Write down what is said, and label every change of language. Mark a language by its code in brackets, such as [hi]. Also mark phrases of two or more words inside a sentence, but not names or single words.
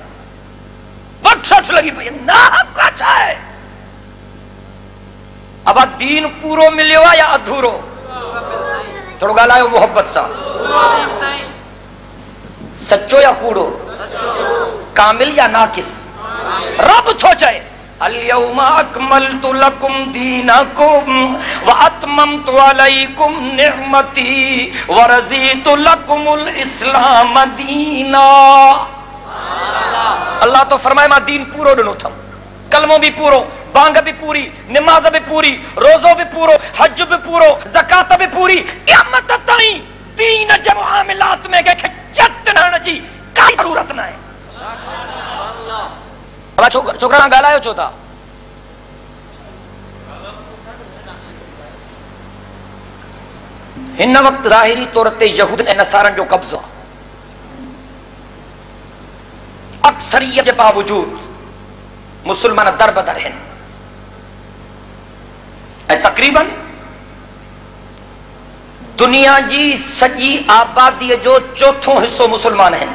[sd] वठ लॻी पई ना छा आहे। अब दीन पूरो मिलियो आहे या अधूरो? थोड़ो ॻाल्हायो मोहब्बत सां। सच्चो या कूड़ो? कामिल या नाकिस? रब थो चए [ar] الْيَوْمَ أَكْمَلْتُ لَكُمْ دِينَكُمْ وَأَتْمَمْتُ عَلَيْكُمْ نِعْمَتِي وَرَضِيتُ لَكُمُ الْإِسْلَامَ دِينًا. [sd] अल्लाह तो फरमाए मां दीन पूरो ॾिनो अथम, कलमो भी पूरो, बांग भी पूरी, नमाज भी पूरी, रोज़ो भी पूरो, हज भी पूरो, ज़कात भी पूरी, क़यामत ताईं दीन जे मामलात में कंहिंखे जत न जी काई ज़रूरत न आहे। छोकरा ॻाल्हायो छो था? हिन वक़्तु ज़ाहिरी तौर ते यहूद ऐं नसारनि जो कब्ज़ो, अक्सरियत जे बावजूद मुसलमान दर बदर आहिनि ऐं तक़रीबन दुनिया जी सॼी आबादीअ जो चौथों हिस्सो मुसलमान आहिनि।